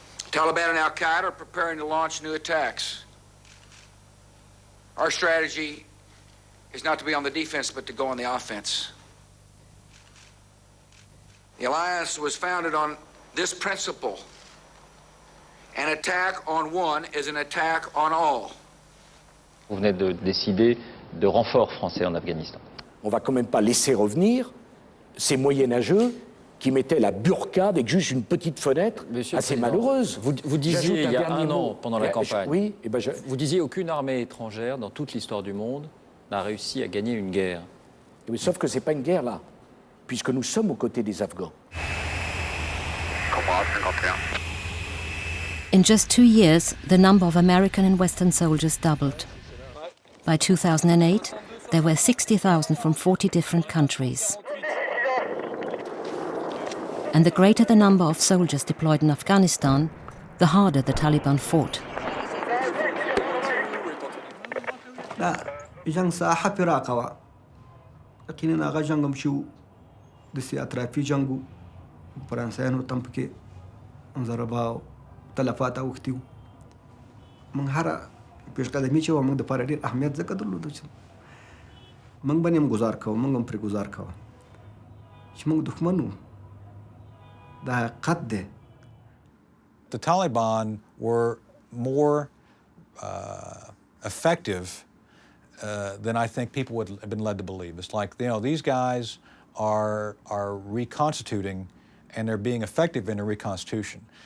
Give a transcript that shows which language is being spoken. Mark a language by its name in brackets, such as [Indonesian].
[English] Taliban and Al-Qaeda are preparing to launch new attacks. Our strategy is not to be on the defense, but to go on the offense. The alliance was founded on this principle. An attack on one is an attack on all. [French] Vous venez de décider de renforts français en Afghanistan. On va quand même pas laisser revenir ces moyenâgeux qui mettaient la burqa avec juste une petite fenêtre assez malheureuse. Vous disiez il y a un an, pendant la campagne, vous disiez aucune armée étrangère dans toute l'histoire du monde n'a réussi à gagner une guerre. Oui, sauf que c'est pas une guerre là, puisque nous sommes aux côtés des Afghans. [English] In just 2 years, the number of American and Western soldiers doubled. By 2008, there were 60,000 from 40 different countries. And the greater the number of soldiers deployed in Afghanistan, the harder the Taliban fought. [Pashto] جنگ ساحه پراخه وه یقینا هغه جنګ هم چې و داسې اطرافي جنګ و فرانسویانو ته هم پکې ضربه او تلفات اوښتي وو موږ هره پېشقدمي چې وه موږ دپاره ډېر اهمیت ځکه درلودو چې موږ باندې هم ګزار کوو موږ هم پرې ګزار کوو چې موږ دښمن وو دا حقیقت دی. [English] The Taliban were more effective than I think people would have been led to believe. It's like, you know, these guys are reconstituting and they're being effective in a reconstitution.